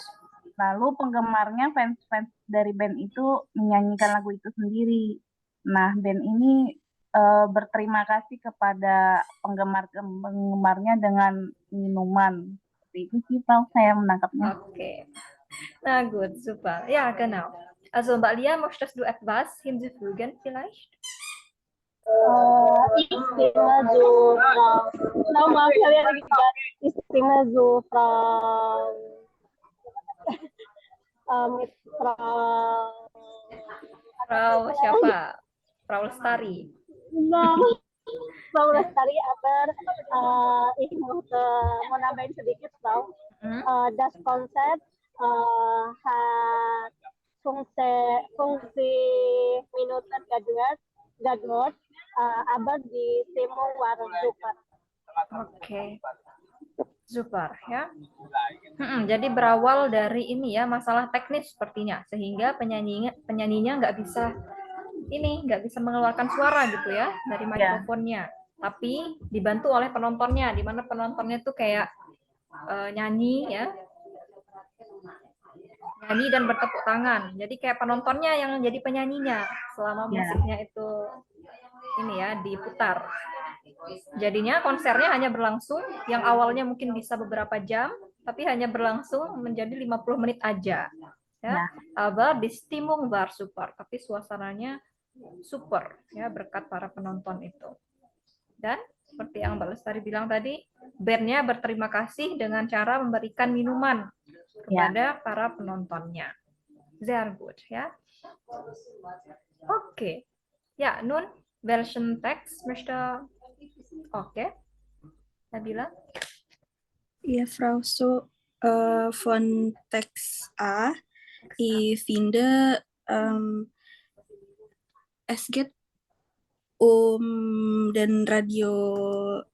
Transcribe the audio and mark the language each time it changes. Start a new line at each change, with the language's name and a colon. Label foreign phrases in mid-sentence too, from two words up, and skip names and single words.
Indonesian: Lalu penggemarnya, fans-fans dari band itu menyanyikan lagu itu sendiri. Nah, band ini berterima kasih kepada penggemarnya dengan minuman. Seperti itu sih, Frau, saya menangkapnya. Oke.
German: Na gut, super. Ja, genau. Also Mbak Lia, möchtest du etwas hinzufügen vielleicht?
Indonesian: Istimewa so, Frau. Maaf kalian lagi juga. Istimewa so, Frau. Frau siapa? Frau Lestari.
German: Frau Lestari, aber ich möchte
Indonesian: mau nambahin sedikit,
German: Frau. Das Konzept hat 50 Minuten gedauert, aber die Stimmung war super.
Indonesian: Oke. Super ya. Jadi berawal dari ini ya, masalah teknis sepertinya, sehingga penyanyinya nggak bisa mengeluarkan suara gitu ya dari mikrofonnya. Tapi dibantu oleh penontonnya, di mana penontonnya tuh kayak nyanyi dan bertepuk tangan. Jadi kayak penontonnya yang jadi penyanyinya selama musiknya itu ini ya diputar. Jadinya konsernya hanya berlangsung, yang awalnya mungkin bisa beberapa jam, tapi hanya berlangsung menjadi 50 menit aja. Ya,
German: aber die Stimmung war super,
Indonesian: tapi suasananya super ya berkat para penonton itu. Dan seperti yang Mbak Lestari bilang tadi, bandnya berterima kasih dengan cara memberikan minuman kepada para penontonnya.
German: Sehr gut ya. Oke.
Indonesian: Ya,
German: nun welchen Text möchte Oke. Nabila? Ja, Frau, so von Text A, ich finde, es geht den Radiosprecher.